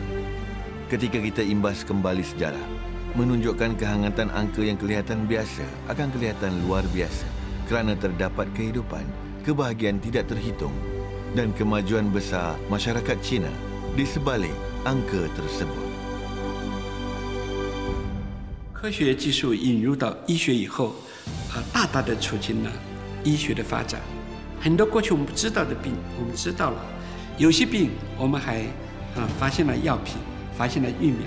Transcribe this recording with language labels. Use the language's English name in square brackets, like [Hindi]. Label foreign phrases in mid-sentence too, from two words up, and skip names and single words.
[Malay] Ketika kita imbas kembali sejarah, menunjukkan kehangatan angka yang kelihatan biasa akan kelihatan luar biasa kerana terdapat kehidupan, kebahagiaan tidak terhitung dan kemajuan besar masyarakat Cina di sebalik angka tersebut. [Chinese] 科学技术引入到医学以后，大大的促进了医学的发展。很多过去我们不知道的病，我们知道了；有些病我们还发现了药品，发现了疫苗。